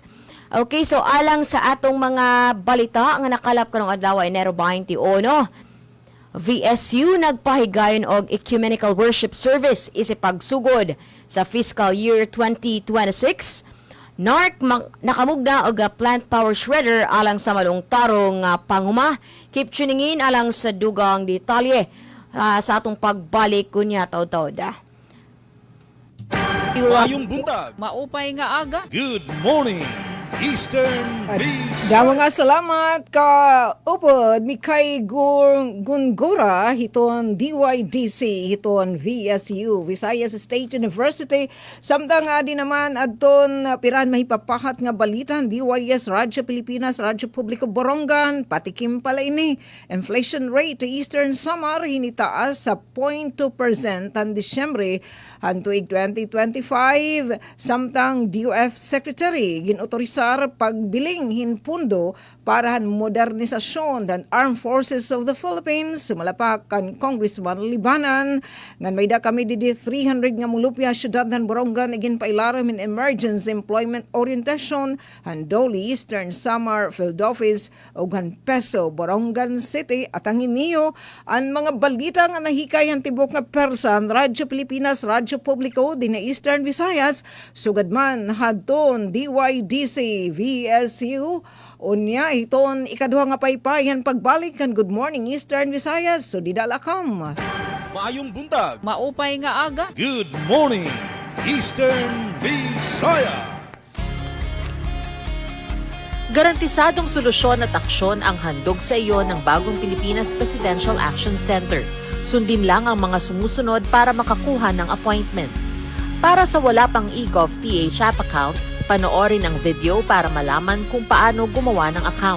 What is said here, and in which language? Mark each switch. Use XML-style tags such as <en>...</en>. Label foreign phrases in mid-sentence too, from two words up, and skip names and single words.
<ceb>Okay, so alang sa atong mga balita nga nakalap karong adlaw Enero 21, VSU nagpahigayon og</ceb> <en>ecumenical worship service</en> <ceb>isipagsugod sa</ceb> <en>fiscal year 2026.</en> <ceb>NARC nakamugna og</ceb> <en>plant power shredder</en> <ceb>alang sa malungtarong panguma.</ceb> <en>Keep tuning in</en> <ceb>alang sa dugang detalye sa atong pagbalik kunya taw-taw da. Maayong buntag.</ceb> <war>Maupay nga aga.</war> <en>Good morning, Eastern Visayas.</en> <war>Dawa nga salamat ka upod Mikay Gungora hiton DYDC hiton VSU Visayas State University, samtang di naman adton piran mahipapahat nga balitan DYS Radyo Pilipinas Radyo Publiko Borongan patikim pala ini.</war> <en>Inflation rate</en> <war>Eastern Samar hinitaas sa 0.2% ang Disyembre hantuig 2025, samtang DOF Secretary ginotorisar pagbiling hinpundo para modernisasyon ng Armed Forces of the Philippines. Sumalapak kan Congressman Libanan ngan may da kami didi 300 nga mulupya syudad ng Borongan igin pailaram in</war> <en>emergency employment orientation</en> <war>handoli Eastern Samar Field Office ug Peso Borongan City. At ang iniyo ang mga balita nga nahikay ang tibok nga person Radyo Pilipinas Radyo Publiko din Eastern Visayas sugad man hadton DYDC VSU unya iton ikaduha nga paypayan pagbalik kan Good Morning Eastern Visayas, so didalakam.</war> <ceb>Maayong buntag.</ceb> <war>Maupay nga aga.</war> <en>Good morning, Eastern Visayas.</en> <tl>Garantisadong solusyon at aksyon ang handog sa iyo ng bagong Pilipinas Presidential Action Center. Sundin lang ang mga sumusunod para makakuha ng appointment. Para sa wala pang eGov PH app account, panoorin ang video para malaman kung paano gumawa ng account.</tl>